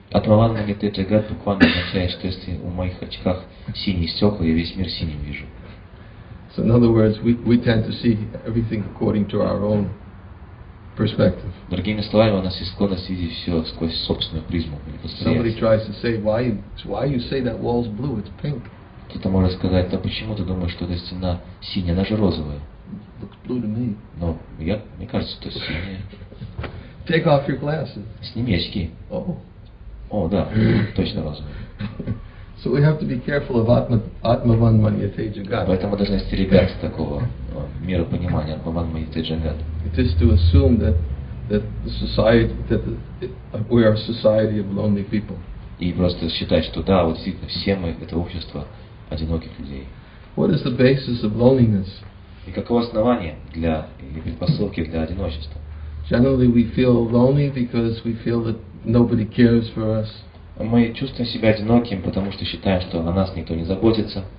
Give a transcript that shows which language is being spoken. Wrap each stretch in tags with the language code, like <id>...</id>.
<ru>Атмаван Маньяте Джагат буквально означает, что если в моих очках синие стекла, я весь мир синим вижу.</ru> <en>So in other words, we tend to see everything according to our own perspective.</en> <ru>Другими словами, у нас есть склонность видеть все сквозь собственную призму или</ru> <en>Somebody</en> <ru>восприятие.</ru> <en>tries to say, why you say that wall's blue? It's pink.</en> <ru>Кто-то может сказать: да почему ты думаешь, что эта стена синяя, она же розовая.</ru> <en>Looks blue to me.</en> <ru>Но мне кажется, что синяя.</ru> <en>Take off your glasses.</en> <ru>Сними очки.</ru> <en>Oh.</en> <ru>О, да, точно розовая.</ru> <en>So we have to be careful of Atmavan Manyate Jagat.</en> <ru>Поэтому должны остерегаться такого миропонимания Атмаван Маньяте Джагат.</ru> <en>It is to assume that the society, we are a society of lonely people.</en> <ru>И просто считать, что да, вот действительно все мы это общество одиноких людей.</ru> <en>What is the basis of loneliness?</en> <ru>И каково основание или предпосылки для одиночества?</ru> <en>Generally we feel lonely because we feel that nobody cares for us.</en> <ru>Мы чувствуем себя одиноким, потому что считаем, что о нас никто не заботится.</ru>